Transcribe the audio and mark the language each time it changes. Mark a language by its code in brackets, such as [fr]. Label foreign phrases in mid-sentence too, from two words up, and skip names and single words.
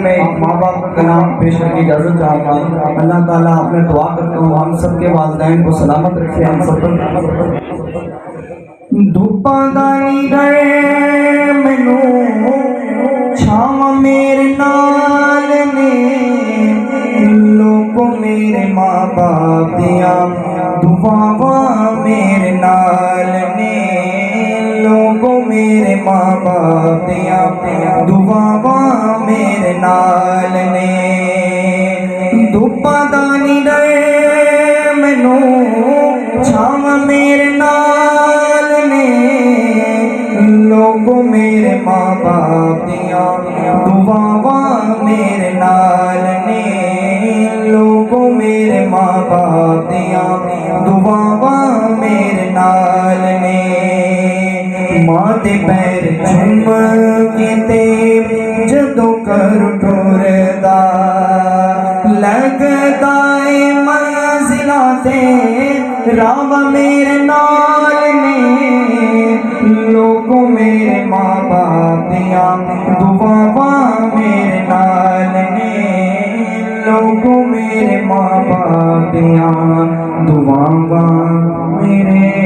[ur] میں ماں باپ کا نام پیش کر کے اجازت چاہتا ہوں۔ اللہ تعالیٰ آپ نے دعا کرتا ہوں ہم سب کے والدین کو سلامت رکھے، ہم سب پر [pa] دھوپاں دانی گئے مینوں چھاواں میرے نال نے، لوگوں میرے ماں باپ دیاں دعاواں میرے نال نے، لوگوں میرے ماں باپ دیاں دعاواں میرے نال نے، دھوپاں دانی گئے مینوں چھاواں میرے نال نے، لوگوں میرے ماں باپ دیاں دعاواں میرے نال نے، لوگوں میرے ماں باپ دیاں دعاواں میرے نال نے، ماں دے پیر چوم کے تے جدوں کر ٹردا لگدا اے منزلاں تے راہ میرے نال نے، لوگوں میرے ماں باپ دیاں دعاواں میرے نال نے، لوگوں میرے ماں باپ دیاں دعاواں میرے